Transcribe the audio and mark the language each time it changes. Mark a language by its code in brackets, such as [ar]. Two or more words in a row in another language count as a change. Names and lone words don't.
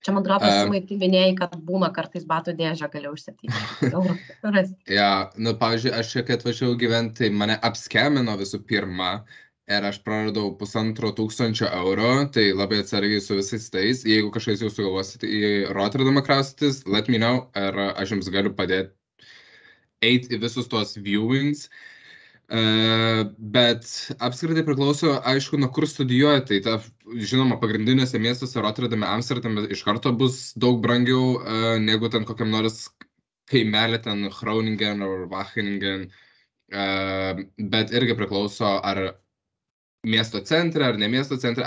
[lt] Čia, man atrodo, Simai, tu minėjai, kad būna kartais batų dėžę gali už 700 eurų rasti. Nu, pavyzdžiui, aš čia, kai atvažiavau gyventi, tai mane apskemino visų pirma ir aš praradau 1500 eurų, tai labai atsargiai su visais tais. Jeigu kažkas jau sugalvosit į Rotterdamą kraustytis, [en] let me know, [lt] ir aš jums galiu padėti eiti į visus tuos viewings. Bet apskritai priklauso, aišku, nuo kur studijuoja, tai žinoma, pagrindiniuose miestuose Rotterdame, Amsterdame iš karto bus daug brangiau negu ten kokiam nors kaimelė, ten Groningen ar Wageningen, bet irgi priklauso ar miesto centre ar ne miesto centre.